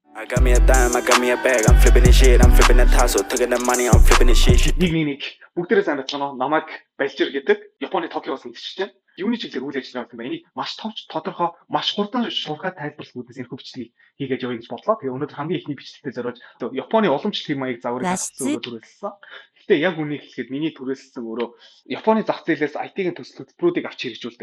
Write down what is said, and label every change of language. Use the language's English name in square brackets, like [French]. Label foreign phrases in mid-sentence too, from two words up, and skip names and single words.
[English] I got me a dime, I got me a bag, I'm flipping this shit, I'm flipping that tassel, taking the money, I'm flipping this shit. [Mongolian] Нэг бүгдээрээ сайн байцгаана. Намайг Балжир гэдэг Японы Токиогоос мэдчихэж байна. Юуны чиглэлээр үйл ажиллагаа хийх юм бэ? Энийг маш товч тодорхой, маш хурдан шуурхай тайлбарлахгүйдээс энэ хөвчлөгийг хийгээд явъя гэж бодлоо. Тэгээ өнөөдөр хамгийн ихний бичлэгтээ зориулж Японы уламжлалт маяг загварыг хасцуулаад түрээссэн. Гэтэ яг үнийг хэлэхэд миний түрээссэн өөрөө Японы зах зээлээс IT-ийн төсөл хөтөлбөрүүдийг авч хэрэгжүүлдэг.